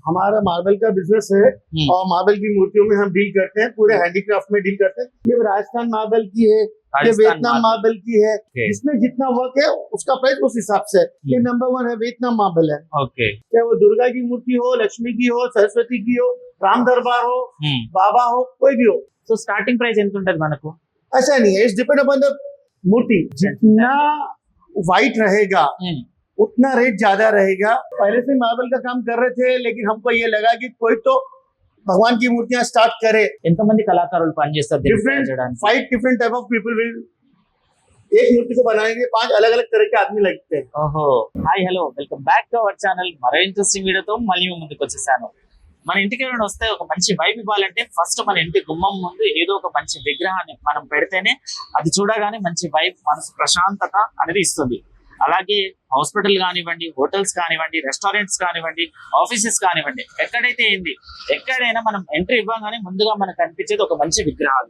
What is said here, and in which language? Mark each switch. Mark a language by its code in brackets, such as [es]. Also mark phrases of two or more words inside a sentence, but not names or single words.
[hi] हमारा मार्बल का बिजनेस है और मार्बल की मूर्तियों में हम डील करते हैं, पूरे हैंडीक्राफ्ट में डील करते हैं। ये राजस्थान मार्बल की है, ये वियतनाम मार्बल की है। इसमें जितना वर्क है उसका प्राइस उस हिसाब से है। ये नंबर 1 है, वियतनाम मार्बल है। ओके, चाहे वो दुर्गा की मूर्ति हो, लक्ष्मी की हो, सरस्वती की हो, राम दरबार हो, बाबा हो, कोई भी हो। [te] సో [en] starting price [te] ఎంత ఉంటది మనకు? [hi] ऐसा नहीं है, [en] it's depend upon the [hi] मूर्ति। जितना वाइट रहेगा उतना रेट ज्यादा रहेगा। पहले से मार्बल का काम कर रहे थे, लेकिन हमको ये लगा कि कोई तो भगवान की मूर्तियां स्टार्ट करे। [te] ఎంత మంది కళాకారులు పనిచేస్తారు దీన్ని తయారు [hi] डिफरेंट [te] చేయడానికి? [en] 5 different type of people will, [hi] एक मूर्ति को बनाने के लिए 5 अलग अलग तरह के आदमी लगते हैं। [te] ఓహో, [en] Hi hello, welcome back to our channel. [te] మరో ఇంట్రెస్టింగ్ వీడియోతో మళ్ళీ మీ ముందుకు వచ్చేసాను. మన ఇంటికి ఎవరైనా వస్తే ఒక మంచి వైబ్ ఇవ్వాలంటే ఫస్ట్ మన ఇంటి గుమ్మం ముందు ఏదో ఒక మంచి విగ్రహాన్ని మనం పెడితేనే అది చూడగానే మంచి వైబ్, మనసు ప్రశాంతత అనేది ఇస్తుంది. అలాగే హాస్పిటల్ కానివ్వండి, హోటల్స్ కానివ్వండి, రెస్టారెంట్స్ కానివ్వండి, ఆఫీసెస్ కానివ్వండి, ఎక్కడైతే ఏంది ఎక్కడైనా మనం ఎంట్రీ ఇవ్వగానే ముందుగా మనకు కనిపించేది ఒక మంచి విగ్రహాలు.